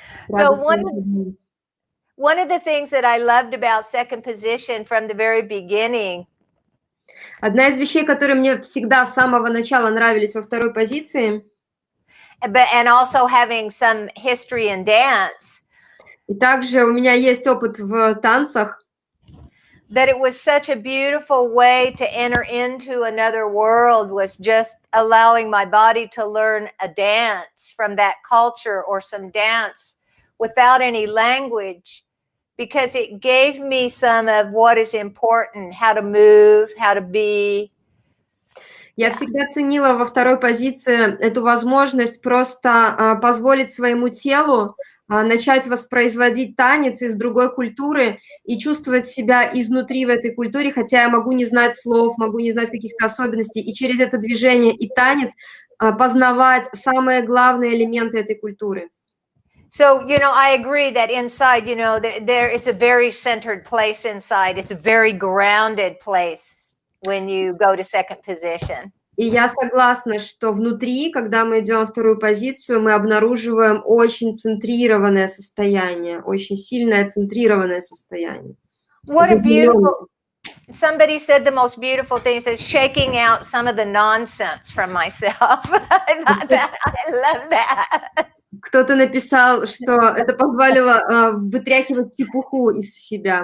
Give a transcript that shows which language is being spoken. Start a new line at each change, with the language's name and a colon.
English: So one of the things that I loved about second position from the very beginning.
Russian: Одна из вещей, которые мне всегда с самого начала нравились во второй позиции.
English: And also having some history in dance.
Russian: И также у меня есть опыт в танцах.
English: That it was such a beautiful way to enter into another world was just allowing my body to learn a dance from that culture or some dance without any language, because it gave me some of what is important, how to move, how to be.
Russian: Я всегда ценила во второй позиции эту возможность просто позволить своему телу начать воспроизводить танец из другой культуры и чувствовать себя изнутри в этой культуре, хотя я могу не знать слов, могу не знать каких-то особенностей, и через это движение и танец познавать самые главные элементы этой культуры.
English: So, I agree that inside, there it's a very centered place inside. It's a very grounded place when you go to second position.
Russian: И я согласна, что внутри, когда мы идем во вторую позицию, мы обнаруживаем очень центрированное состояние, очень сильное центрированное состояние.
English: What a beautiful... Somebody said the most beautiful thing is shaking out some of the nonsense from myself. I love that.
Russian: Кто-то написал, что это позволило вытряхивать чепуху из себя.